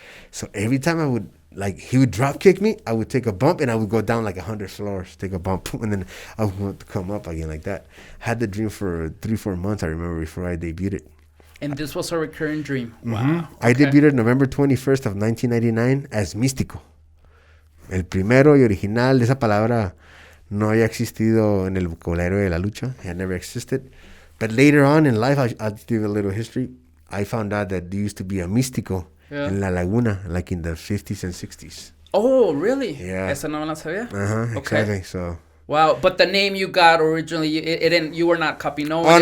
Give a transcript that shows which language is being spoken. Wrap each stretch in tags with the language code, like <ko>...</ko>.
<en>So every time I would, like, he would drop kick me, I would take a bump and I would go down like 100 floors, take a bump, and then I would come up again like that. Had the dream for 3-4 months, I remember, before I debuted it. And this was a recurring dream. Wow. Mm-hmm. I debuted November 21st of 1999 as Místico.</en> <es>El primero y original, esa palabra no había existido en el vocabulario de la lucha.</es> <en>It had never existed. But later on in life, I'll give you a little history. I found out that there used to be a Místico in La Laguna, like in the 50s and 60s. Oh, really? Yeah.</en> <es>Esa no me la sabía.</es> <en>Okay. Exactly. So. Wow, but the name you got originally, it didn't. You were not copying no one.</en>